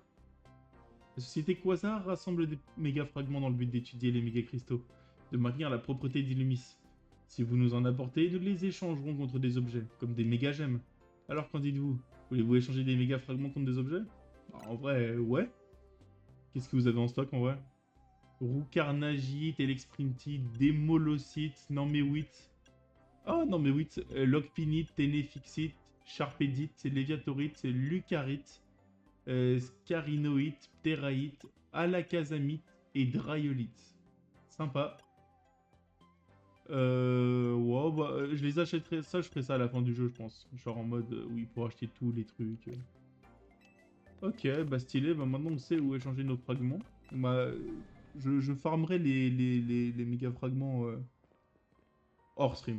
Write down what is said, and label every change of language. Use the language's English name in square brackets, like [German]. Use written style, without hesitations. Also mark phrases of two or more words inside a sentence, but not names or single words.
[French] La société Quasar rassemble des méga fragments dans le but d'étudier les méga cristaux, de maintenir la propreté d'Illumis. Si vous nous en apportez, nous les échangerons contre des objets, comme des méga gemmes. Alors qu'en dites-vous? Voulez-vous échanger des méga fragments contre des objets? Bah, en vrai, ouais. Qu'est-ce que vous avez en stock en vrai? Roucarnagite, Elexprintite, Démolocite, Normewite. Oh, Normewite, Lockpinite, Ténéfixite, Sharpedite, Léviatorite, Lucarite, Scarinoïte, Ptéraïte, Alakazamite et Dryolite. Sympa. Ouais, bah, je les achèterai. Ça, je ferai ça à la fin du jeu, je pense. Genre en mode, oui, pour acheter tous les trucs. Ok, bah stylé. Bah maintenant, on sait où échanger nos fragments. Bah, je farmerai les méga fragments hors stream.